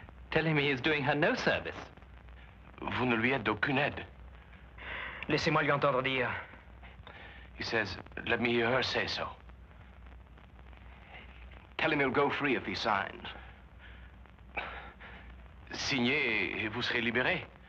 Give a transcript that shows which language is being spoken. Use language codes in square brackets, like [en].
[en] Tell him he is doing her no service. [fr] Vous ne lui êtes d'aucune aide. Laissez-moi lui entendre dire. [en] He says, let me hear her say so. Tell him he'll go free if he signs. [fr] Signez et vous serez libéré.